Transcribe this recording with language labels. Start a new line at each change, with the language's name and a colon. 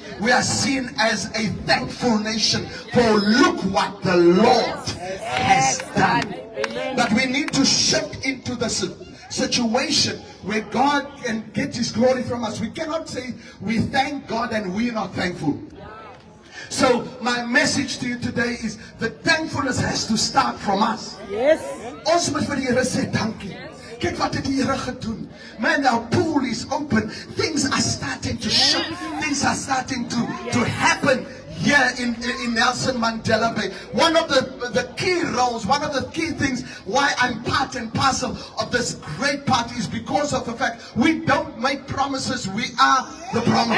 English: We are seen as a thankful nation. For look what the Lord has done. But we need to shift into the situation where God can get His glory from us. We cannot say we thank God and we're not thankful. So my message to you today is that thankfulness has to start from us. Yes.
Afrikaans: Ons moet vir die Here sê dankie. Kyk wat het die Here gedoen.
English: Man, our pool is open. Things are starting to shift. Things are starting to happen here in Nelson Mandela Bay. One of the key roles, one of the key things why I'm part and parcel of this great party is because of the fact we don't make promises, we are the promise.